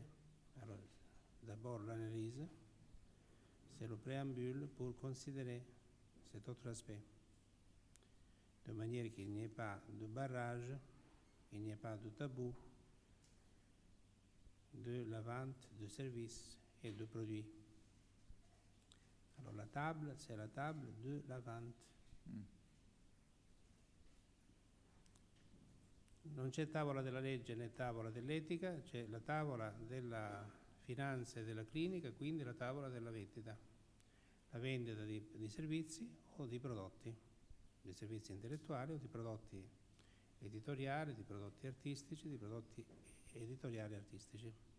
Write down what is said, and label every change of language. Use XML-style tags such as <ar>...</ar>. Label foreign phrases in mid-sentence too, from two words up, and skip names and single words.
<fr>Alors, d'abord, l'analyse, c'est le préambule pour considérer cet autre aspect, de manière qu'il n'y ait pas de barrage, qu'il n'y ait pas de tabou de la vente de services et de produits. Alors la table, c'est la table de la vente.</fr> <it>Non c'è tavola della legge né tavola dell'etica, c'è la tavola della finanza e della clinica, quindi la tavola della vendita. La vendita di servizi o di prodotti, di servizi intellettuali o di prodotti editoriali, di prodotti artistici, di prodotti editoriali artistici.</it>